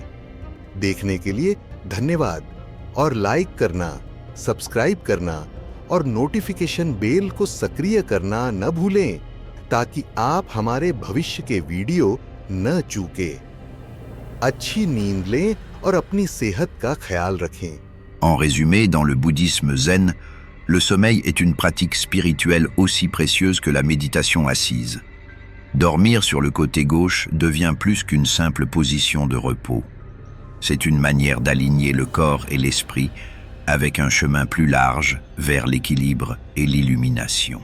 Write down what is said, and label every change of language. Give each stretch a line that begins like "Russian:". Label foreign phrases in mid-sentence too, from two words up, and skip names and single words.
Hindi: देखने के लिए धन्यवाद और लाइक करना, सब्सक्राइब करना और नोटिफिकेशन बेल को सक्रिय करना न भूलें ताकि आप हमारे भविष्य के वीडियो न चूकें। अच्छी नींद लें और अपनी सेहत का ख्याल रखें।
French: En résumé, dans le bouddhisme zen, le sommeil est une pratique spirituelle aussi précieuse que la méditation assise. Dormir sur le côté gauche devient plus qu'une simple position de repos. C'est une manière d'aligner le corps et l'esprit avec un chemin plus large vers l'équilibre et l'illumination.